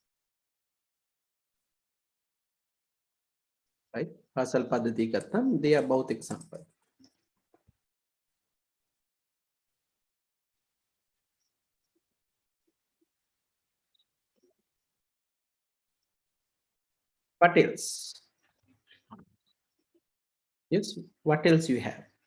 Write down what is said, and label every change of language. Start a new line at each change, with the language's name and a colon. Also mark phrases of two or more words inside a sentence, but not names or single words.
English: Right?
Sinhala: පාසල් පද්ධතිය ගත්තම
English: they are
Sinhala: භෞතික සම්පත්.
English: What else? Yes. What else you have?